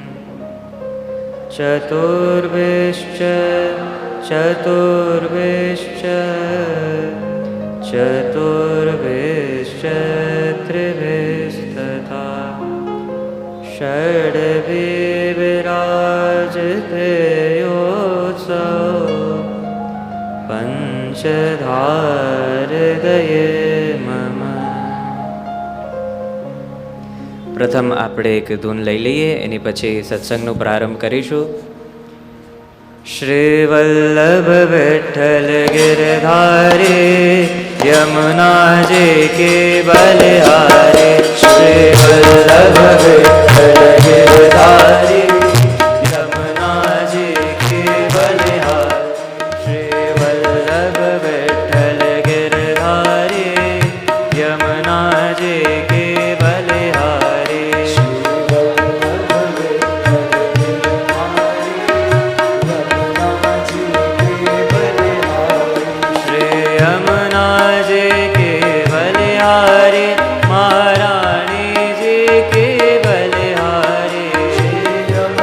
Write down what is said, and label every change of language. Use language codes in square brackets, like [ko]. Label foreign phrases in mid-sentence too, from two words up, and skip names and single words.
[sa] चतुर्भिश्च त्रिभिस्तथा षड्भिः विराजते योत्सव पंचधारदये मम। [gu] પ્રથમ આપણે એક ધૂન લઈ લઈએ, એની પછી સત્સંગનો પ્રારંભ કરીશું. [hi] श्री वल्लभ विठ्ठल गिरधारे यमुना जी के बलिहारे। श्री वल्लभ विठ्ठल गिरधारे यमुना जी के बलिहारे। श्री वल्लभ विठ्ठल गिरधारे यमुना जी के बलिहारे। यमुना जी के बलिहारी महारानी जी के बलिहारी।